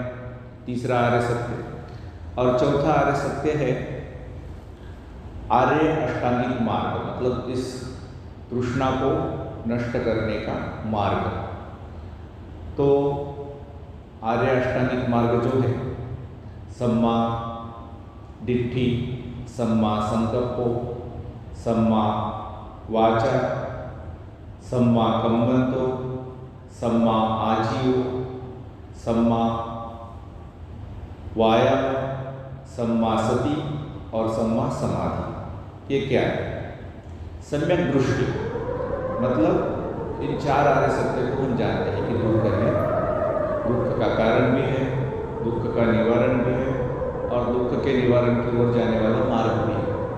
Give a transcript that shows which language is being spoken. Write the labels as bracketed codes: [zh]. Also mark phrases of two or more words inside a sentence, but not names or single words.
[hi] तीसरा आर्य सत्य। और चौथा आर्य सत्य है आर्य अष्टांगिक मार्ग, मतलब इस तृष्णा को नष्ट करने का मार्ग। तो आर्य अष्टांगिक मार्ग जो है [pi] सम्मा दिट्ठी, सम्मा संकल्पो, सम्मा वाचा, सम्मा कम्मंतो, सम्मा आजीव, सम्मा वायाम, सम्मा सति और सम्मा समाधि। [hi] ये क्या है? सम्यक दृष्टि मतलब इन चार आर्य सत्य को हम जानते हैं कि दुख है, दुख का कारण भी है, दुख का निवारण भी है और दुख के निवारण की ओर जाने वाला मार्ग भी है।